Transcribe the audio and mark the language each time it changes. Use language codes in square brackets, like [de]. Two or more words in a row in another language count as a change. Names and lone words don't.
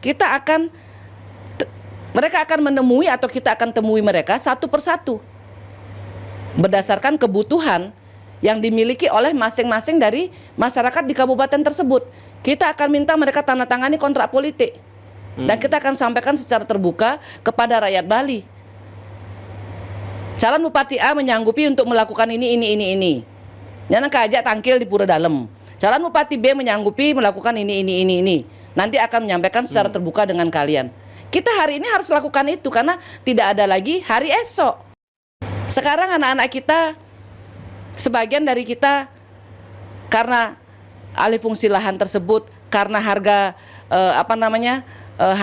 [id] Mereka akan menemui atau kita akan temui mereka satu persatu berdasarkan kebutuhan yang dimiliki oleh masing-masing dari masyarakat di kabupaten tersebut. Kita akan minta mereka tanda tangani kontrak politik dan kita akan sampaikan secara terbuka kepada rakyat Bali. Calon Bupati A menyanggupi untuk melakukan ini. Jangan kajak tangkil di Pura Dalem. Calon Bupati B menyanggupi melakukan ini. Nanti akan menyampaikan secara terbuka dengan kalian. Kita hari ini harus lakukan itu karena tidak ada lagi hari esok. Sekarang anak-anak kita, sebagian dari kita karena alih fungsi lahan tersebut, karena harga harga